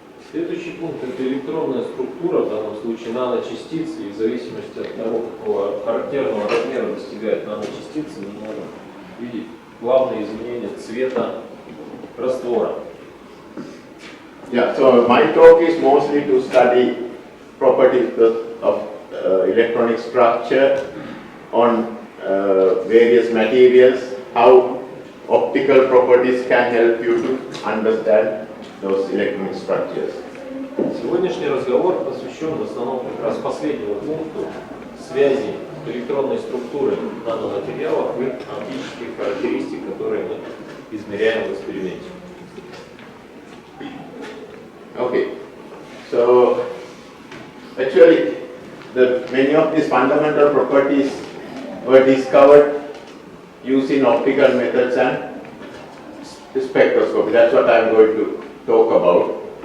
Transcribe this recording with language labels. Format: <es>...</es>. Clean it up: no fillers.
<ru>Следующий пункт – это электронная структура, в данном случае наночастицы, и в зависимости от того, какого характерного размера достигает наночастицы, мы можем видеть главные изменения цвета раствора.</ru> <en>Yeah, so my talk is mostly to study properties of electronic structure on various materials, how optical properties can help you to understand those electronic structures.</en> <ru>Сегодняшний разговор посвящен в основном как раз последнему пункту связи электронной структуры наноматериалов и оптических характеристик, которые мы измеряем в эксперименте.</ru> <en>Okay, so actually many of these fundamental properties were discovered using optical methods and spectroscopy. That's what I'm going to talk about.</en>